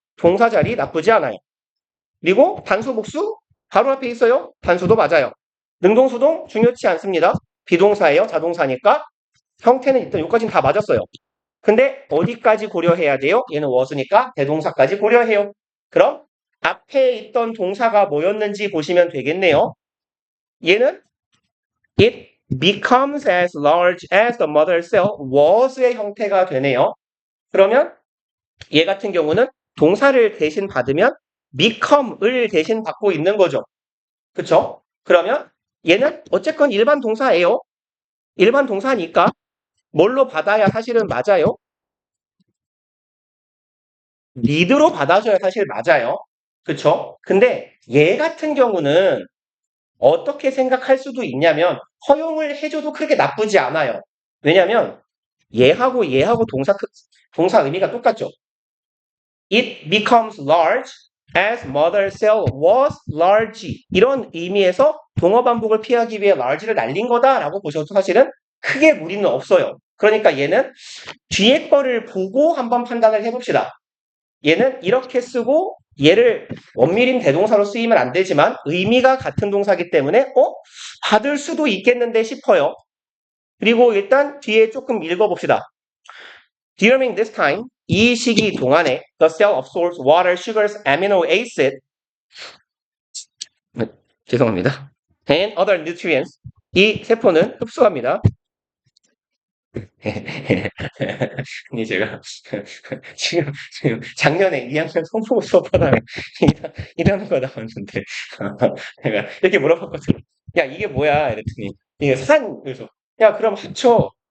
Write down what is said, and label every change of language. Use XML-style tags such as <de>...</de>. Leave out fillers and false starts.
<ko>동사 자리 나쁘지 않아요. 그리고 단수, 복수 바로 앞에 있어요. 단수도 맞아요. 능동, 수동 중요치 않습니다. 비동사예요. 자동사니까 형태는 일단 여기까지는 다 맞았어요. 근데 어디까지 고려해야 돼요? 얘는 was니까 대동사까지 고려해요. 그럼 앞에 있던 동사가 뭐였는지 보시면 되겠네요. 얘는</ko> <en>it becomes as large as the mother cell was</en> <ko>의 형태가 되네요. 그러면 얘 같은 경우는 동사를 대신 받으면 become을 대신 받고 있는 거죠. 그쵸? 그러면 얘는 어쨌건 일반 동사예요. 일반 동사니까 뭘로 받아야 사실은 맞아요? need로 받아줘야 사실 맞아요. 그쵸? 근데 얘 같은 경우는 어떻게 생각할 수도 있냐면 허용을 해줘도 크게 나쁘지 않아요. 왜냐면 얘하고 동사 의미가 똑같죠.</ko> <en>It becomes large as mother cell was large.</en> <ko>이런 의미에서 동어 반복을 피하기 위해 large를 날린 거다라고 보셔도 사실은 크게 무리는 없어요. 그러니까 얘는 뒤에 거를 보고 한번 판단을 해봅시다. 얘는 이렇게 쓰고 얘를 원밀인 대동사로 쓰이면 안 되지만 의미가 같은 동사기 때문에 받을 수도 있겠는데 싶어요. 그리고 일단 뒤에 조금 읽어봅시다.</ko> <en>During this time,</en> <ko>이 시기 동안에</ko> <en>the cell absorbs water, sugars, amino acid</en> <ko>죄송합니다.</ko> <en>and other nutrients</en> <ko>이 세포는 흡수합니다. 아니 제가 지금 작년에 2학년 성폭 수업하다가 이라는 거 나왔는데 내가 이렇게 물어봤거든요. 야 이게 뭐야 이랬더니 이게 그래서 야, 그럼 합쳐.</ko>